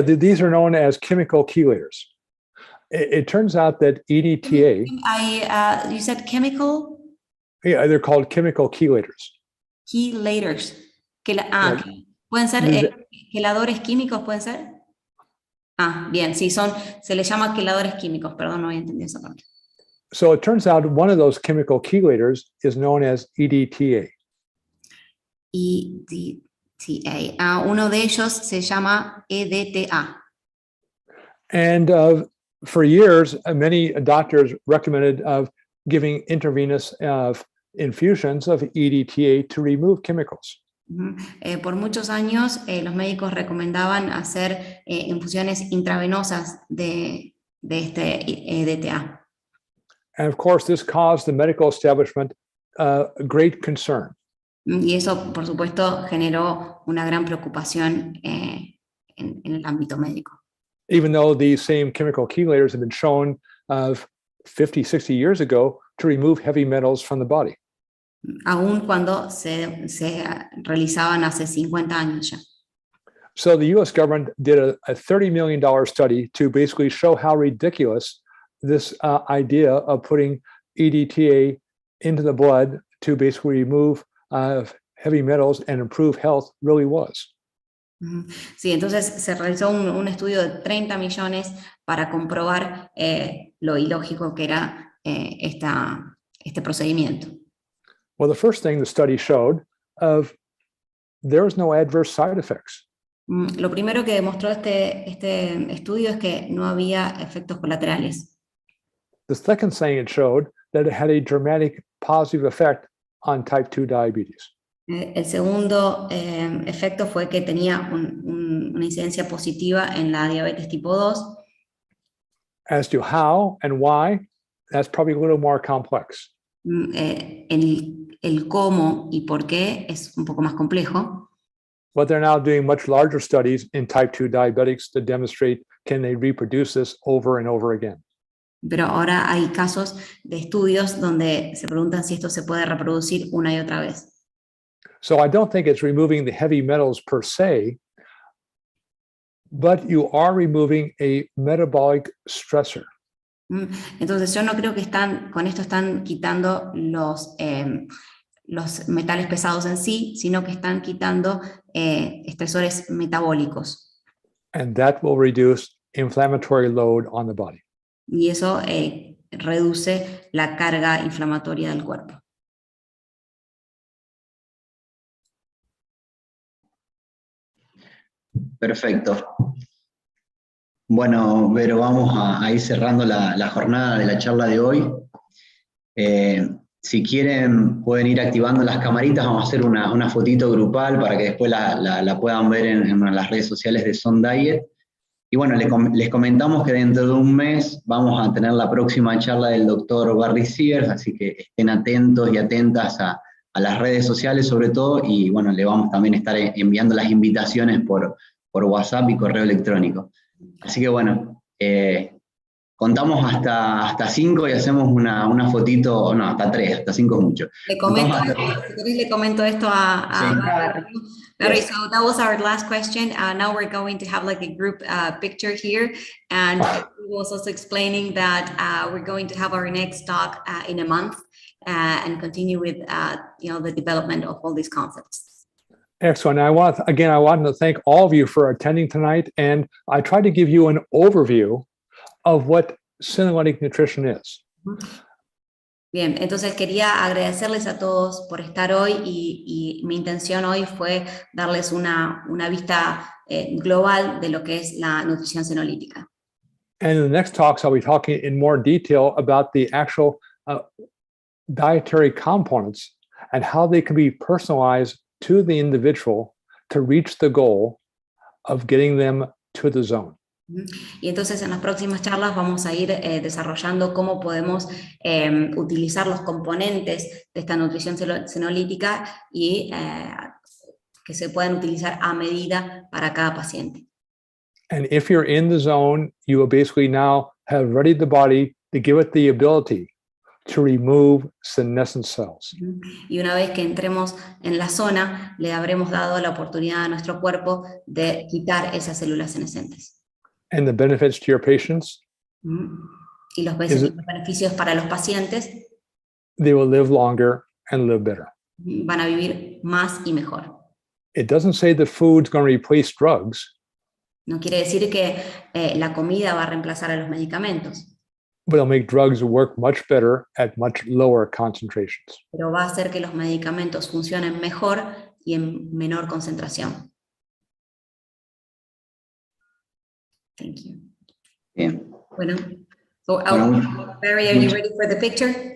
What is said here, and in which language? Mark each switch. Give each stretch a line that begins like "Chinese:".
English: These are known as chemical chelators. It turns out that EDTA. You said chemical? Yeah, they're called chemical chelators. Chelators.
Spanish: ¿Pueden ser queladores químicos? ¿Pueden ser? Bien, sí, se les llama queladores químicos. Perdón, no había entendido esa parte.
English: So it turns out one of those chemical chelators is known as EDTA. EDTA.
Spanish: Uno de ellos se llama EDTA.
English: And for years, many doctors recommended of giving intravenous infusions of EDTA to remove chemicals.
Spanish: Por muchos años, los médicos recomendaban hacer infusiones intravenosas de este EDTA.
English: And of course, this caused the medical establishment great concern.
Spanish: Y eso, por supuesto, generó una gran preocupación en el ámbito médico.
English: Even though these same chemical chelators have been shown 50, 60 years ago to remove heavy metals from the body.
Spanish: Aún cuando se realizaban hace 50 años ya.
English: So the US government did a $30 million study to basically show how ridiculous this idea of putting EDTA into the blood to basically remove heavy metals and improve health really was.
Spanish: Sí, entonces se realizó un estudio de 30 millones para comprobar lo ilógico que era este procedimiento.
English: Well, the first thing the study showed there was no adverse side effects.
Spanish: Lo primero que demostró este estudio es que no había efectos colaterales.
English: The second thing it showed that it had a dramatic positive effect on type 2 diabetes.
Spanish: El segundo efecto fue que tenía una incidencia positiva en la diabetes tipo 2.
English: As to how and why, that's probably a little more complex.
Spanish: El cómo y por qué es un poco más complejo.
English: But they're now doing much larger studies in type 2 diabetics to demonstrate can they reproduce this over and over again.
Spanish: Pero ahora hay casos de estudios donde se preguntan si esto se puede reproducir una y otra vez.
English: So I don't think it's removing the heavy metals per se, but you are removing a metabolic stressor.
Spanish: Entonces yo no creo que con esto están quitando los metales pesados en sí, sino que están quitando estresores metabólicos.
English: And that will reduce inflammatory load on the body.
Spanish: Y eso reduce la carga inflamatoria del cuerpo. Perfecto. Bueno, Vero, vamos a ir cerrando la jornada de la charla de hoy. Si quieren, pueden ir activando las camaritas. Vamos a hacer una fotito grupal para que después la puedan ver en las redes sociales de Son Diet. Y bueno, les comentamos que dentro de un mes vamos a tener la próxima charla del doctor Barry Sears, así que estén atentos y atentas a las redes sociales sobre todo, y bueno, le vamos también a estar enviando las invitaciones por WhatsApp y correo electrónico. Así que bueno, contamos hasta 5 y hacemos una fotito, no, hasta 3, hasta 5 es mucho. Le comento esto a Barry.
English: Yes. So that was our last question. Now we're going to have like a group picture here, and he was also explaining that we're going to have our next talk in a month and continue with the development of all these concepts. Excellent. I want to thank all of you for attending tonight, and I tried to give you an overview of what senolytic nutrition is.
Spanish: Bien, entonces quería agradecerles a todos por estar hoy y mi intención hoy fue darles una vista global de lo que es la nutrición senolítica.
English: And in the next talks, I'll be talking in more detail about the actual dietary components and how they can be personalized to the individual to reach the goal of getting them to the zone.
Spanish: Y entonces en las próximas charlas vamos a ir desarrollando cómo podemos utilizar los componentes de esta nutrición senolítica y que se puedan utilizar a medida para cada paciente.
English: And if you're in the zone, you will basically now have readied the body to give it the ability to remove senescent cells.
Spanish: Y una vez que entremos en la zona, le habremos dado la oportunidad a nuestro cuerpo de quitar esas células senescentes.
English: And the benefits to your patients?
Spanish: Y los beneficios para los pacientes,
English: they will live longer and live better.
Spanish: Van a vivir más y mejor.
English: It doesn't say the food's going to replace drugs.
Spanish: No quiere decir que la comida va a reemplazar a los medicamentos.
English: But it'll make drugs work much better at much lower concentrations.
Spanish: Pero va a hacer que los medicamentos funcionen mejor y en menor concentración.
English: Thank you.
Spanish: Bien. Bueno,
English: so, Barry, are you ready for the picture?